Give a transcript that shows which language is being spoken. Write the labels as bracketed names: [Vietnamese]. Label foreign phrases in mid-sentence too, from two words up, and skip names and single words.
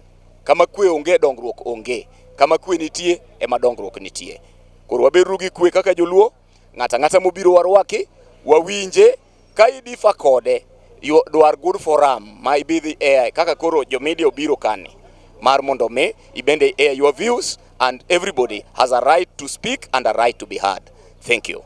[Luo (Kenya and Tanzania)] Kama kwe onge, dongruok onge. Kama kwe nitie, ema dongruok nitie. Koro wabedo gi kwe kaka joluo, ng'ata mobiro warwaki, wawinje, ka idifa kode, dwar [English] good forum, [Luo (Kenya and Tanzania)] ma ibidhi air, kaka koro jo media obiro kani, mar mondo me, ibende air [English] your views, and everybody has a right to speak and a right to be heard. Thank you.